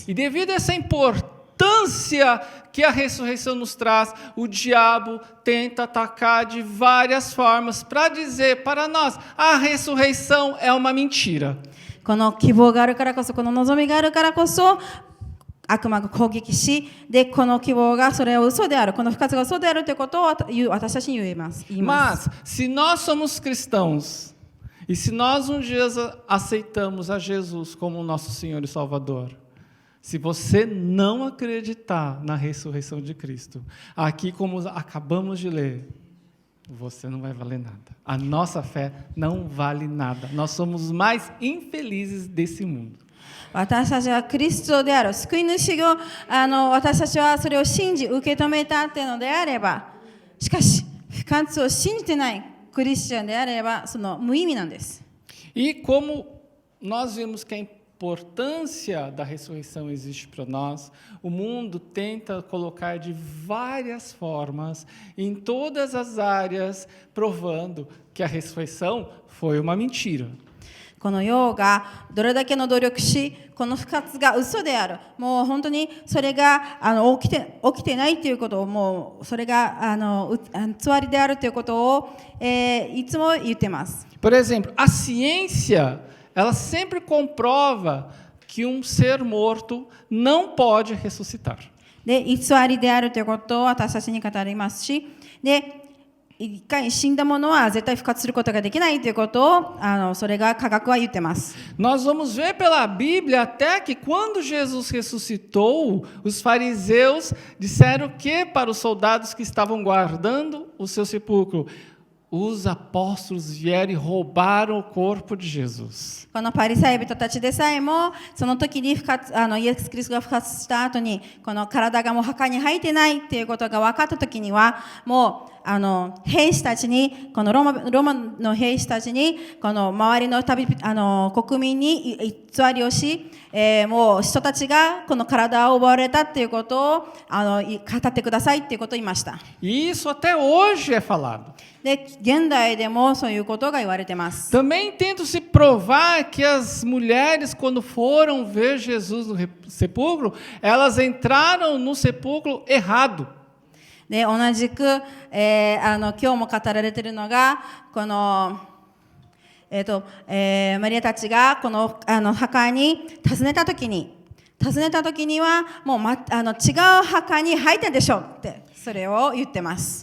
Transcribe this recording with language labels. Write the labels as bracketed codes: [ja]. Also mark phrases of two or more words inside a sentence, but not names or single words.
[pt] E devido a essa importância que a ressurreição nos traz, o diabo tenta atacar de várias formas para dizer para nós: a ressurreição é uma mentira. [ja] この希望があるからこそ、この望みがあるからこそ、悪魔が攻撃し、でこの希望がそれは嘘である、この復活が嘘であるということを私たちに言います。 [pt] Mas, se nós somos cristãos, e se nós um dia aceitamos a Jesus como nosso Senhor e Salvador, se você não acreditar na ressurreição de Cristo, aqui como acabamos de ler, você não vai valer nada. A nossa fé não vale nada. Nós somos os mais infelizes desse mundo. [ja] 私たちはクリストである救い主を私たちはそれを信じ受け止めたっていうのであれば、しかし復活を信じてないクリスチャンであればその無意味なんです。 [pt] E como nós vimos que a importância da ressurreição existe para nós, o mundo tenta colocar de várias formas, em todas as áreas, provando que a ressurreição foi uma mentira. [ja] この世がどれだけの努力し、この復活が嘘である、もう本当にそれが起きてないということを、もうそれが偽りであるということを、いつも言ってます。 [pt] Por exemplo, a ciência, ela sempre comprova que um ser morto não pode ressuscitar. [ja] で、偽りであるということを私たちに語りますし、で、一回死んだものは絶対復活することができないということをそれが科学は言ってます。 [pt] Nós vamos ver pela Bíblia até que quando Jesus ressuscitou, os fariseus disseram que para os soldados que estavam guardando o seu sepulcro, os apóstolos vieram e roubaram o corpo de Jesus. [ja] このパリサイ人たちでさえもその時にイエス・キリストが復活した後にこの体がもう墓に入ってないっていうことが分かった時にはもう兵士たちにこのローマの兵士たちにこの周りの国民に偽りをし、もう人たちがこの体を奪われたっていうことを語ってくださいっていうことを言いました。 [pt] E isso até hoje é falado. [ja] で現代でもそういうことが言われてます。 [pt] Também tenta se provar que as mulheres, quando foram ver Jesus no sepulcro, elas entraram no sepulcro errado. [ja] で同じく、今日も語られているのがこの、マリアたちがこの墓に訪ねた時にはもう、違う墓に入ったでしょってそれを言ってます。